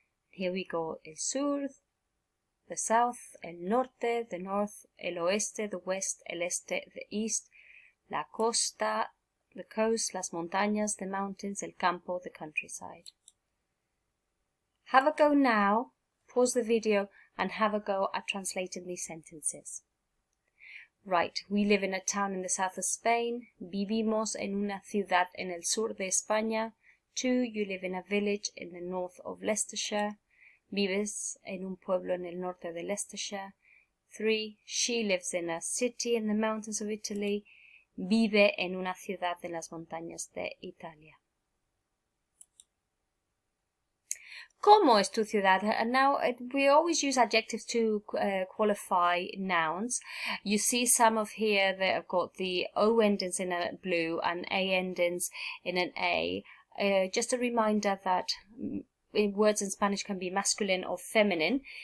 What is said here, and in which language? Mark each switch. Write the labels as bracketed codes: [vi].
[en] Here we go, el sur, the south, el norte, the north, el oeste, the west, el este, the east, la costa, the coast, las montañas, the mountains, el campo, the countryside. Have a go now, pause the video and have a go at translating these sentences. Right, we live in a town in the south of Spain. [es] Vivimos en una ciudad en el sur de España. [en] 2. You live in a village in the north of Leicestershire. [es] Vives en un pueblo en el norte de Leicestershire. [en] 3. She lives in a city in the mountains of Italy. [es] Vive en una ciudad en las montañas de Italia. ¿Cómo es tu ciudad? [en] Now, we always use adjectives to qualify nouns. You see some of here that have got the O endings in a blue and A endings in an A. Just a reminder that words in Spanish can be masculine or feminine.